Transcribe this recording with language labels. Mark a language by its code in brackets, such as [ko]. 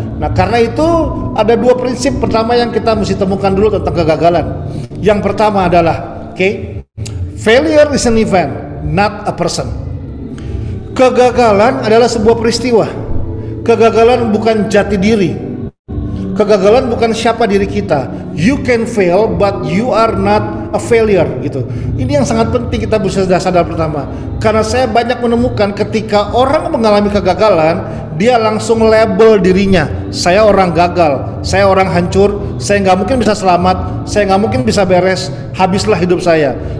[id] Nah, karena itu ada 2 prinsip pertama yang kita mesti temukan dulu tentang kegagalan. Yang pertama adalah, [en] failure is an event, not a person. [id] Kegagalan adalah sebuah peristiwa. Kegagalan bukan jati diri. Kegagalan bukan siapa diri kita. [en] You can fail, but you are not a failure gitu. [id] Ini yang sangat penting kita bisa sadar pertama. Karena saya banyak menemukan ketika orang mengalami kegagalan, dia langsung label dirinya. Saya orang gagal, saya orang hancur, saya nggak mungkin bisa selamat, saya nggak mungkin bisa beres, habislah hidup saya.